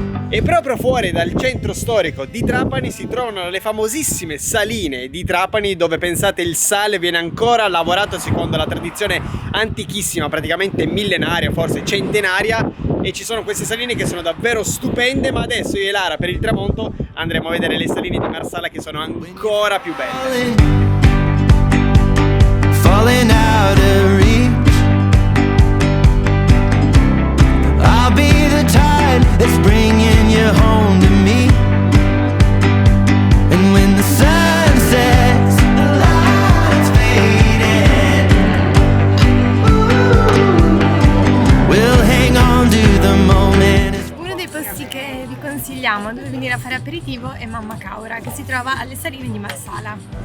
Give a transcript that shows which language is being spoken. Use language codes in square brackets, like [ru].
[it] E proprio fuori dal centro storico di Trapani si trovano le famosissime saline di Trapani, dove pensate il sale viene ancora lavorato secondo la tradizione antichissima, praticamente millenaria, forse centenaria, e ci sono queste saline che sono davvero stupende. Ma adesso io e Lara per il tramonto andremo a vedere le saline di Marsala, che sono ancora più belle. [en] Falling out of reach, I'll be the tide that's bringing you home to me. And when the sun sets, the lights faded, we'll hang on to the moment. [it] Uno dei posti che vi consigliamo dove venire a fare aperitivo è Mamma Caura, che si trova alle saline di Marsala.